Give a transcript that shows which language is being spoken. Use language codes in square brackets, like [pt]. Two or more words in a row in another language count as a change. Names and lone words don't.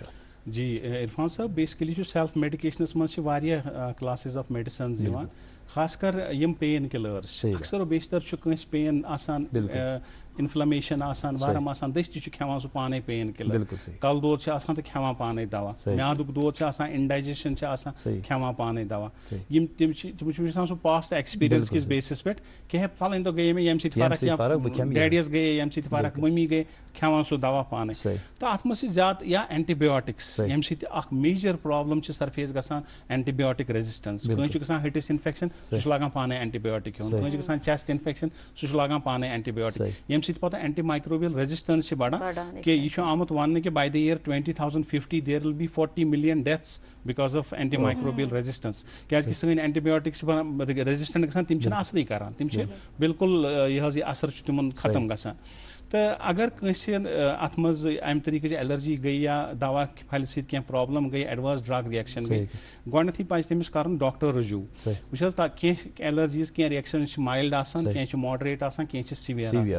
[ks] جی عرفان صاحب بیسکلی [en] self medications [ks] منٛز واریاہ [en] classes of medicines [ks] یِوان خاص کر یم [en] pain killers [ks] اکثر و بیشتر چھُ کٲنٛسہِ پین آسان انفلمیشن آسان ورم آسان دٔسۍ تہِ چھُ کھٮ۪وان سُہ پانے [en] pain killer [ks] کلہٕ دود چھُ آسان تہٕ کھٮ۪وان پانے دوا میادُک دود چھُ آسان انڈایجیشن چھُ آسان کھٮ۪وان پانے دوا یِم تِم چھِ وٕچھان سُہ [en] past experience [ks] کِس بیسس پٮ۪ٹھ کہِ پھلٲنۍ دۄہ گٔیے مےٚ ییٚمہِ سۭتۍ فرق یا ڈیڈیس گٔیے ییٚمہِ سۭتۍ فرق مٔمی گٔے کھٮ۪وان سُہ دوا پانے تہٕ اتھ منٛز چھِ زیادٕ یا اینٹی بایوٹکس ییٚمہِ سۭتۍ اکھ [en] major problem [ks] چھِ سرفیس گژھان [en] antibiotic resistance [ks] کٲنٛسہِ چھُ گژھان ہٹس انفیکشن سُہ چھُ لاگان پانے اینٹی بایوٹک کھیوٚن کٲنٛسہِ چھُ گژھان [en] chest infection [ks] سُہ چھُ لاگان پانے اینٹی بایوٹک ییٚمہِ سۭتۍ پتہٕ [en] antimicrobial resistance [ks] چھِ بڑان کہ یہ آمت وننہٕ کہ [en] by the year 2050 there will be 40 million deaths because of antimicrobial resistance [ks] کیازِ سٲنۍ [en] antibiotics resistant [ks] گژھان تم چھِنہٕ اثرٕے کران تم چھِ بالکل یہ اثر چھُ تِمن ختم گژھان تہٕ اگر کٲنٛسہِ اتھ منٛز امہِ طریٖقٕچ ایلرجی گٔے یا دوا پھلہِ سۭتۍ کینٛہہ پرابلم گٔے [en] adverse drug reaction [ks] گٔے گۄڈنیتھٕے پزِ تٔمِس کرُن ڈاکٹر رجوٗع وٕچھ حظ کینٛہہ ایلرجیٖز کینٛہہ رِیکشنز چھِ مایلڈ آسان کینٛہہ چھِ ماڈریٹ آسان کینٛہہ چھِ سِویر